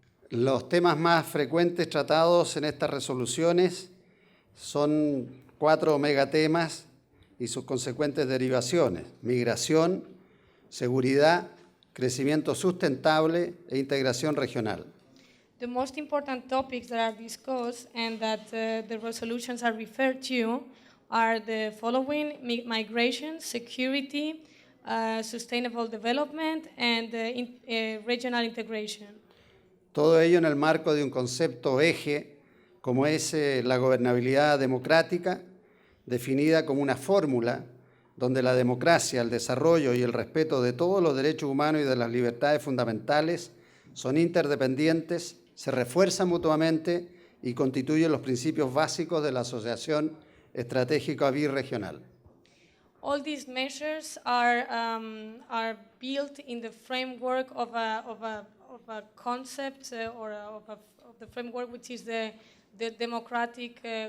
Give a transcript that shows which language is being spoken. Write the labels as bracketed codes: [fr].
[es] Los temas más frecuentes tratados en estas resoluciones son 4 megatemas y sus consecuentes derivaciones: migración, seguridad, crecimiento sustentable e integración regional. [en] The most important topics that are discussed and that the resolutions are referred to are the following: migration, security, sustainable development, and regional integration. [es] Todo ello en el marco de un concepto eje, como es la gobernabilidad democrática, definida como una fórmula donde la democracia, el desarrollo y el respeto de todos los derechos humanos y de las libertades fundamentales son interdependientes, se refuerzan mutuamente y constituyen los principios básicos de la Asociación Estratégica Birregional. [en] All these measures are built in the framework of a concept of the framework which is the democratic